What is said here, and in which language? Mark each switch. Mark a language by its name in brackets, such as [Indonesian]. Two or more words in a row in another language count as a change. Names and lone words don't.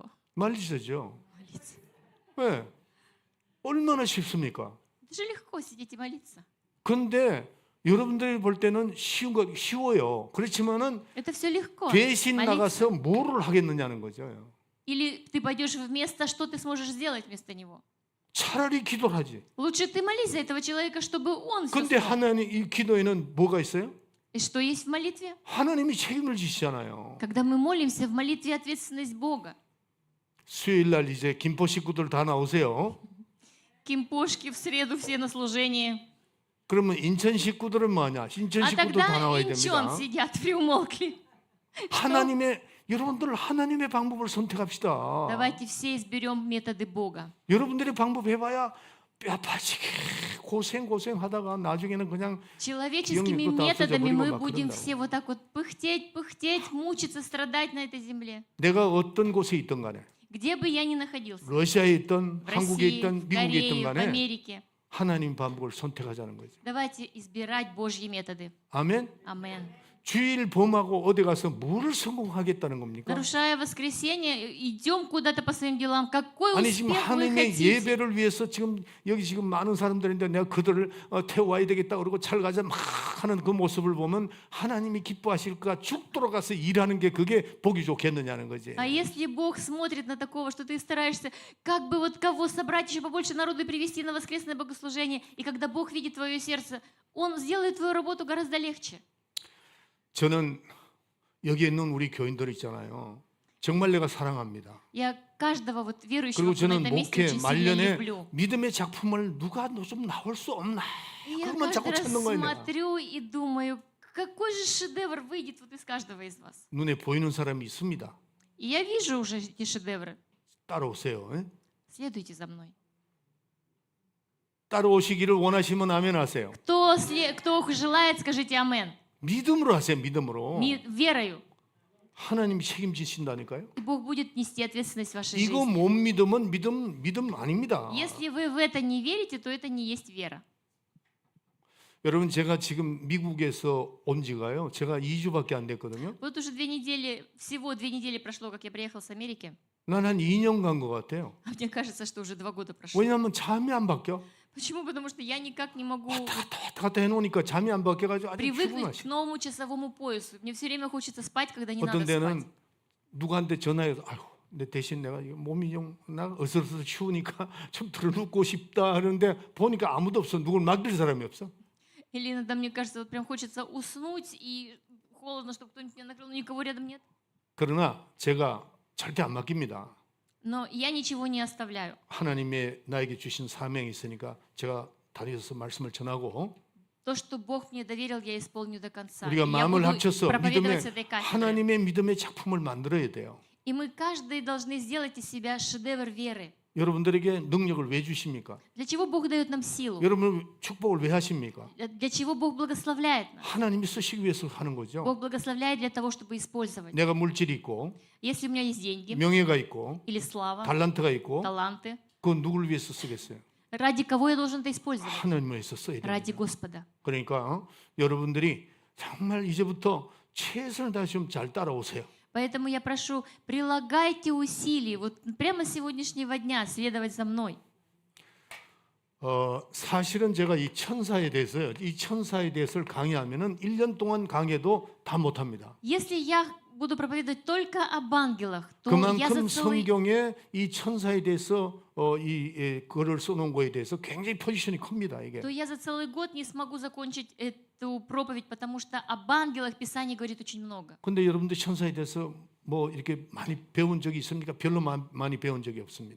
[Korean] 말리시죠. [Russian] Молиться. [Korean] 왜? 얼마나 쉽습니까? [Russian] Это же легко сидеть и молиться. [Korean] 근데 여러분들이 볼 때는 쉬워요. 그렇지만은 [Russian] Это все легко. [Korean] 대신 [Russian] Молиться. [Korean] 나가서 뭐를 하겠느냐는 거죠. [Russian] Или ты пойдешь вместо, что ты сможешь сделать вместо него? [Korean] 차라리 기도를 하지. [Russian] Лучше ты молись за этого человека, чтобы он все [Korean] 근데 [Russian] смог. [Korean] 하나님 이 기도에는 뭐가 있어요? [Russian] И что есть в молитве? [Korean] 하나님이 책임을 지시잖아요. [Russian] Когда мы молимся, в молитве ответственность Бога. [Korean] 수요일 날 이제 김포 식구들 다 나오세요. [Russian] Кимпошки в среду все на служении. [Korean] 그러면 인천 식구들은 뭐하냐? 인천 [Russian] А [Korean] 식구들 다 [Russian] тогда [Korean] 나와야 [Russian] инчон [Korean] 됩니다. [Russian] сидят, приумолкли. [Korean] 여러분들 하나님의 방법을 선택합시다. [Russian] Давайте все изберем методы Бога. [Korean] 여러분들의 방법 해봐야 뼈 빠지게 고생하다가 나중에는 그냥 [Russian] Человеческими [Korean] 기억력도 다 [Russian] методами [Korean] 없어져 [Russian] мы [Korean] 버리고 막 [Russian] будем [Korean] 그런다고. [Russian] все вот так вот пыхтеть, мучиться, страдать на этой земле. [Korean] 내가 어떤 곳에 있든 간에 [Russian] Где бы я ни находился. [Korean] 러시아에 있든 [Russian] В [Korean] 한국에 [Russian] России, [Korean] 있든 [Russian] в [Korean] 미국에 있든 [Russian] Корее, в [Korean] 간에 [Russian] Америке. [Korean] 하나님 방법을 선택하자는 거죠. [Russian] Давайте избирать Божьи методы. [Korean] 아멘. [Russian] Амен. [Korean] 주일 범하고 어디 가서 뭐를 성공하겠다는 겁니까? [Russian] Нарушая воскресенье, идем куда-то по своим делам. Какой [Korean] 아니 지금 [Russian] успех вы [Korean] 하나님의 [Russian] хотите? [Korean] 예배를 위해서 지금 여기 지금 많은 사람들인데 내가 그들을 태워와야 되겠다 그러고 잘 가자 막 하는 그 모습을 보면 하나님이 기뻐하실까 죽도록 가서 일하는 게 그게 보기 좋겠느냐는 거지. [Russian] А если Бог смотрит на такого, что ты стараешься, как бы вот кого собрать еще побольше народу и привести на воскресное богослужение, и когда Бог видит твое сердце, Он сделает твою работу гораздо легче. [Korean] 저는 여기 있는 우리 교인들 있잖아요. 정말 내가 사랑합니다. [Russian] Я каждого вот верующего [Korean] 그리고 [Russian] кто на [Korean] 저는 [Russian] этом месте [Korean] 목회 [Russian] очень сильно [Korean] 말년에 [Russian] люблю. [Korean] 믿음의 작품을 누가 좀 나올 수 없나? [Russian] И я [Korean] 그것만 자꾸 [Russian] каждый раз [Korean] 찾는 거예요. 내가. [Russian] смотрю и думаю, какой же шедевр выйдет вот из каждого из вас. [Korean] 눈에 보이는 사람이 있습니다. [Russian] И я вижу уже эти шедевры. [Korean] 따라오세요. 예? [Russian] Следуйте за мной. [Korean] 따라오시기를 원하시면 아멘 하세요. [Russian] Кто желает, скажите амен. [Korean] 믿음으로 하세요. 믿음으로. [Russian] Верою. [Korean] 하나님이 책임지신다니까요. [Russian] И Бог будет нести ответственность в вашей [Korean] 이거 [Russian] жизни. [Korean] 못 믿으면 믿음 아닙니다. [Russian] Если вы в это не верите, то это не есть вера. [Korean] 여러분 제가 지금 미국에서 온 지가요. 제가 2주밖에 안 됐거든요. [Russian] Вот уже 2 недели, всего 2 недели прошло, как я приехал с Америки. [Korean] 난 한 2년 간 것 같아요. [Russian] А мне кажется, что уже 2 года прошло. [Korean] 왜냐하면 잠이 안 바뀌어. [Russian] Почему? Потому что я никак не могу [Korean] 왔다 갔다 해놓으니까 잠이 안 바뀌어가지고 아주 [Russian] привыкнуть к [Korean] 피곤하시. [Russian] новому часовому поясу. Мне все время хочется спать, когда не [Korean] 어떤 [Russian] надо [Korean] 데는 [Russian] спать. [Korean] 누구한테 전화해서 아이고 내 대신 내가 이거 몸이 좀 나 어슬어슬 추우니까 좀 들어눕고 싶다 하는데 보니까 아무도 없어. 누굴 맡길 사람이 없어. [Russian] Или иногда мне кажется, вот прям хочется уснуть и холодно, чтобы кто-нибудь меня накрыл, но никого рядом нет. [Korean] 그러나 제가 절대 안 맡깁니다. [Russian] Но я ничего не оставляю. [Korean] 하나님의 나에게 주신 사명이 있으니까 제가 다니셔서 말씀을 전하고 [Russian] То, что Бог мне доверил, я исполню до конца. [Korean] 우리가 [Russian] И я [Korean] 마음을 [Russian] буду [Korean] 합쳐서 [Russian] проповедовать с этой кафедры. [Korean] 하나님의 믿음의 작품을 만들어야 돼요. [Russian] И мы каждый должны сделать из себя шедевр веры. [Korean] 여러분들에게 능력을 왜 주십니까? [Russian] Для чего Бог дает нам силу? [Korean] 여러분 축복을 왜 하십니까? [Russian] Для чего Бог благословляет нас? [Korean] 하나님이 쓰시기 위해서 하는 거죠. [Russian] Бог благословляет для того, чтобы использовать. [Korean] 내가 물질이 있고 [Russian] Если у меня есть деньги [Korean] 명예가 있고 [Russian] или слава, [Korean] 달란트가 있고 [Russian] таланты, [Korean] 그건 누구를 위해서 쓰겠어요? [Russian] ради кого я должен это использовать? [Korean] 하나님을 위해서 써야 [Russian] Ради [Korean] 됩니다. [Russian] Господа. [Korean] 그러니까 여러분들이 정말 이제부터 최선을 다해 좀 잘 따라오세요. [Russian] Поэтому я прошу, прилагайте усилий вот прямо с сегодняшнего дня следовать за мной. [Korean] 사실은 제가 이 천사에 대해서를 강의하면은 1년 동안 강의도 다 못합니다. [Russian] Если я буду проповедовать только об ангелах, то я [Korean] 그만큼 [Russian] за целый [Korean] 성경에 이 천사에 대해서 이 글을 써놓은 거에 대해서 굉장히 포지션이 큽니다. 이게. [Russian] то я за целый год не смогу закончить эту проповедь, потому что об ангелах Писание говорит очень много. [Korean] 근데 여러분들 천사에 대해서 뭐 이렇게 많이 배운 적이 있습니까? 별로 많이 배운 적이 없습니다.